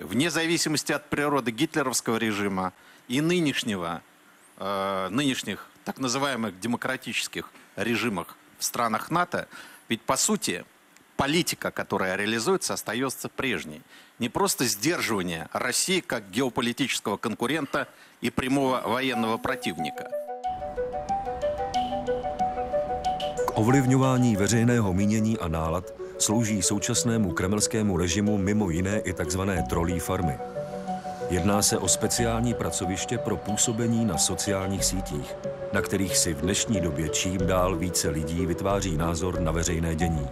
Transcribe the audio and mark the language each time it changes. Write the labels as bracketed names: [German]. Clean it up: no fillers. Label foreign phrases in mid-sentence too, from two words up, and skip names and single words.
[Russian] Вне зависимости от природы гитлеровского режима и нынешних так называемых демократических режимах в странах НАТО, ведь по сути политика, которая реализуется, остается прежней. Не просто сдерживание России как геополитического конкурента и прямого военного противника. [Czech] K ovlivňování veřejného mínění a nálad slouží současnému kremelskému režimu mimo jiné i tzv. Trollí farmy. Jedná se o speciální pracoviště pro působení na sociálních sítích, na kterých si v dnešní době čím dál více lidí vytváří názor na veřejné dění.